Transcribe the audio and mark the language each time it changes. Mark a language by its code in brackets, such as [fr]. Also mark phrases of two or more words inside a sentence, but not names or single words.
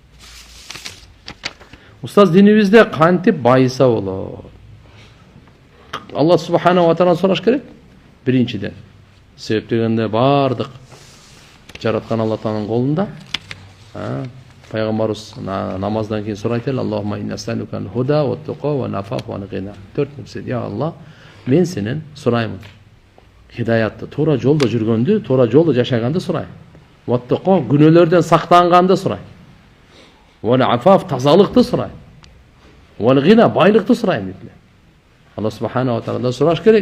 [ky] Устаз, динибизде кантип байыса болот? Алла [ar] سبحانه وتعالى [ky] сураш керек. Биринчиден. Себеп дегенде бардык жараткан Алла Тааланын колунда. Пайгамбарыбыз намаздан кийин сурайт эле: [ar] اللهم إنا أسألك الهدى والتقى والعفاف والغنى. 4 нерсе. [ky] Я Алла, мен сенен сураймын. Хидаятты, туура жолдо жүргөндү, туура жолдо жашаганды сурайм. [ar] والتقى, [ky] күнөөлөрдөн сактанганды сурайм. [ar] والعفاف, [ky] тазалыкты сурайм. [ar] والغنى, [ky] байлыкты сурайм дейт. Алла [ar] سبحانه وتعالى [ky] сураш керек.